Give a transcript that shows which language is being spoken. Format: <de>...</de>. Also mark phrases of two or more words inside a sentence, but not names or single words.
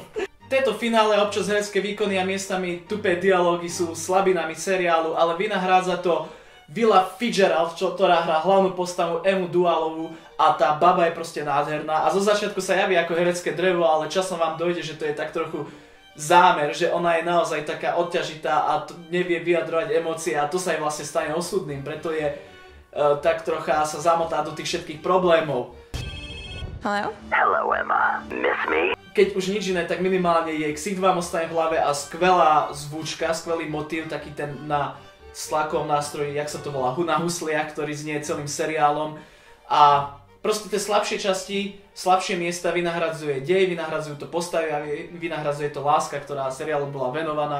<sk>Tieto finále, občas herecké výkony a miestami tupé dialógy sú slabinami seriálu, ale vynahrádza to Willa Fitzgerald, ktorá hrá hlavnú postavu Emu Dualovú a tá baba je proste nádherná a zo začiatku sa javí ako herecké drevo, ale časom vám dojde, že to je tak trochu zámer, že ona je naozaj taká odťažitá a nevie vyjadrovať emócie a to sa jej vlastne stane osudným, preto je tak trocha sa zamotá do tých všetkých problémov.</sk> <en>Hello? Hello, Emma. Miss me?</en> <sk>Keď už nič iné, tak minimálne jej ksicht vám ostane v hlave a skvelá zvučka, skvelý motív, taký ten na stlakovom nástroji, jak sa to volá, na husliach, ktorý znie celým seriálom a proste tie slabšie časti, slabšie miesta vynahradzuje dej, vynahdradzujú to postavy a vynahradzuje to láska, ktorá seriálu bola venovaná.</sk>